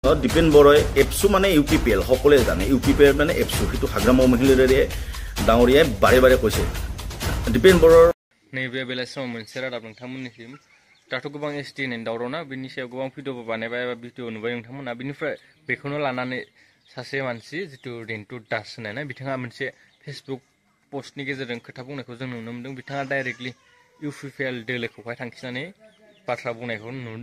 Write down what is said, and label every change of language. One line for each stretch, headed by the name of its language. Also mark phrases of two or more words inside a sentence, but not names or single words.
Assamese: দীপেন বড়াই এপছু মানে UPPL সকলে জানে UPPL মানে এপছু সেইটো হাগ্ৰাম মহিলাৰে ডাঙৰীয়াই বাৰে বাৰে কৈছে দীপেন বড়াৰ
Bodo: नैबे बेलासियाव मोनसे रादाब नोंथांमोननिसिम दाथ' गोबां ST होननायनि दावरावना बेनि सायाव गोबां भिडिअबो बानायबाय एबा भिडिअ नुबाय नोंथांमोना बेनिफ्राय बेखौनो लानानै सासे मानसि जितु रिन्टु दास होननाय बिथाङा मोनसे फेसबुक पस्टनि गेजेरजों खोथा बुंनायखौ जों नुनो मोन्दों बिथाङा डाइरेक्टलि UPPL दोलोखौहाय थांखिनानै बाथ्रा बुंनायखौ नुनो